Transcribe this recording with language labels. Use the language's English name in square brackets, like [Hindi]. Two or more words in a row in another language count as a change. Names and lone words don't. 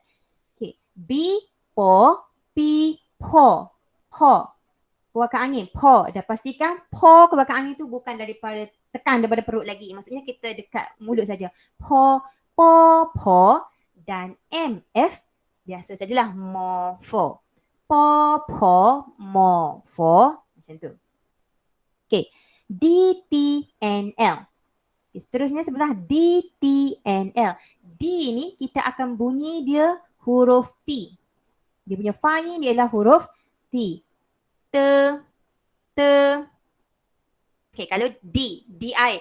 [Malay] Okay. B, po, P, po. Keluarkan angin. Po. Dah pastikan po keluarkan angin tu bukan daripada tekan daripada perut lagi. Maksudnya kita dekat mulut saja. Po. Dan M, F biasa sajalah. Mo, fo. Po, mo, fo. Macam tu. Okay, D, T, N, L. Okay, seterusnya sebelah D, T, N, L. D ni kita akan bunyi dia huruf T. Dia punya faing dia ialah huruf T. Okay, kalau D, D-I.